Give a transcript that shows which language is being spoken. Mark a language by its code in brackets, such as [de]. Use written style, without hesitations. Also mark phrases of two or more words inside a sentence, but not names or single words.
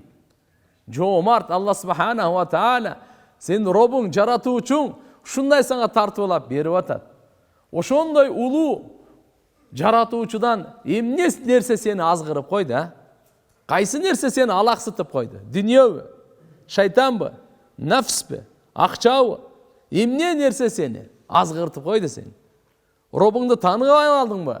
[ky] Жоомарт [ar] الله سبحانه وتعالى [ky] сен Робуң жаратуучуң ушундай саңа тартуулап берип атат. Ошондой улуу жаратуучудан эмне нерсе сени азгырып койду, а? Кайсы нерсе сени алаксытып койду? Дүйнөбү? Шайтанбы? Нафспи? Акчабы? Эмне нерсе сени азгыртып койду сени? Робуңду тааныбай калдыңбы?